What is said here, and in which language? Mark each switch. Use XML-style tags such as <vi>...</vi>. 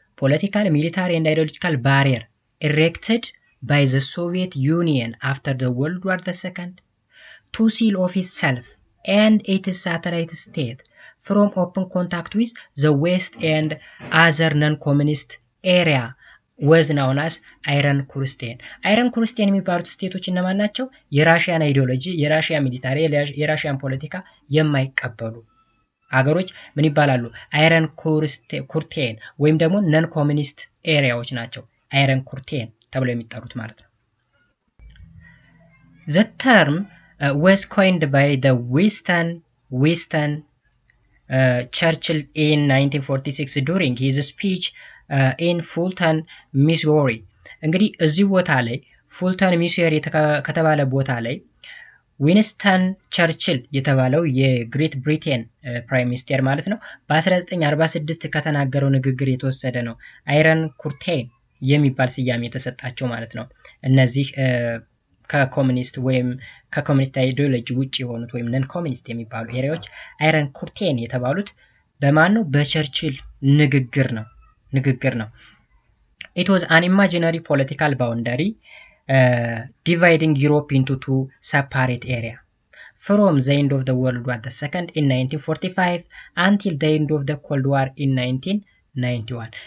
<en>ፖለቲካል ሚሊታሪ and ideological barrier erected by the Soviet Union after the World War II to seal off itself and its satellite state from open contact with the West and other non-communist area was known as Iron Curtain</en> <am>የሚባሉት ስቴቶች እነማን ናቸው? የራሽያን አይዲዮሎጂ፣ የራሽያ ሚሊታሪ፣ የራሽያን ፖለቲካ የማይቀበሉ አገሮች ምን ይባላሉ? አይረን ኩርቴን ወይም ደግሞ ነን ኮሚኒስት ኤሪያዎች ናቸው። አይረን ኩርቴን ተብሎ የሚጠሩት ማለት ነው።</am> <en>The term was coined by the Winston Churchill in 1946 during his speech in Fulton, Missouri.</en> <am>እንግዲህ እዚህ ቦታ ላይ ፉልተን ሚሶሪ ከተባለ ቦታ ላይ ዊንስተን ቸርችል የተባለው የግሬት ብሪቴን ፕራይም ሚኒስቴር ማለት ነው በ1946 ከተናገረው ንግግር የተወሰደ ነው። አይረን ኩርቴን የሚባል ስያሜ የተሰጣቸው ማለት ነው። እነዚህ ከኮሙኒስት ወይም ከኮሙኒስት አይዲዮሎጂ ውጪ የሆኑት ወይም ነን ኮሙኒስት የሚባሉ ኤሪያዎች አይረን ኩርቴን የተባሉት በማን ነው? በቸርችል ንግግር ነው።</am> <en>It was an imaginary political boundary dividing Europe into two separate areas from the end of the World War II in 1945 until the end of the Cold War in 1991.</en>